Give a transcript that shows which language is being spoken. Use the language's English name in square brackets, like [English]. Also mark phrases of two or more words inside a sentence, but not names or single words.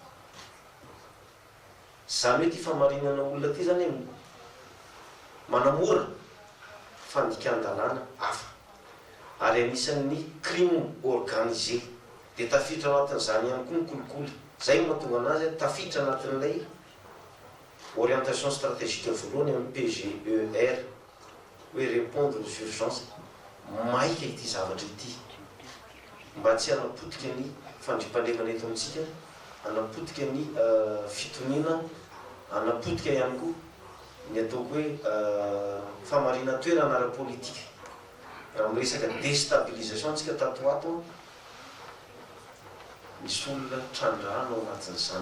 [Malagasy] Zany hoe ty famarinana olona ty zany manamora fandikan-dalàna hafa. Ary anisan'ny [French] crime organisé. [Malagasy] Dia tafiditra anatin'izany ihany koa ny kolikoly. Zay no mahatonga anazy tafiditra anatin'ilay [French] orientation stratégique [Malagasy] voalohany amin'ny PGER hoe [French] répondre aux urgences. [Malagasy] Maika ity zavatra ity. Mba tsy hanapotika ny fandriam-pahalemana eto amintsika, hanapotika ny fitoniana, hanapotika ihany koa ny ataoko hoe famarina toerana ara-politika. Raha miresaka déstabilisation antsika tato ato, misy olona trandrahana ao anatin'izany.